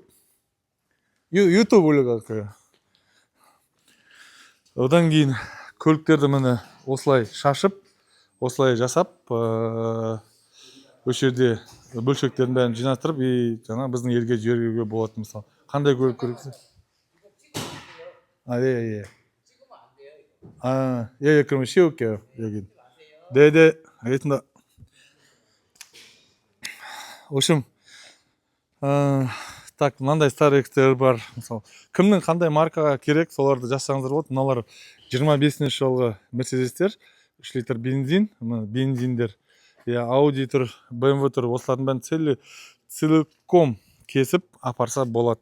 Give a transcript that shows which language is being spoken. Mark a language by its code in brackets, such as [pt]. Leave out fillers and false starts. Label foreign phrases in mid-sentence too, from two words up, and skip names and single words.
[kk] YouTube өлігі. Одан кейін көліктерді міне осылай шашып, осылай жасап, осы жерде бөлшектерін бәрін жинастырып, жаңа біздің елге жіберуге болады мысалы. Қандай көлік керексіз? [ko] 그러면 씌울게요 여기. 네네 알겠습니다. [ru] В общем, [kk] так мынандай старектер бар мысалы. Кімнің қандай маркаға керек, соларды жазсаңыздар болады. Мыналар 25 жылғы Mercedes'тер, 3 литр бензиндер. Audi тұр, BMW тұр. Осылардың бәрін целиком кесіп апарса болады.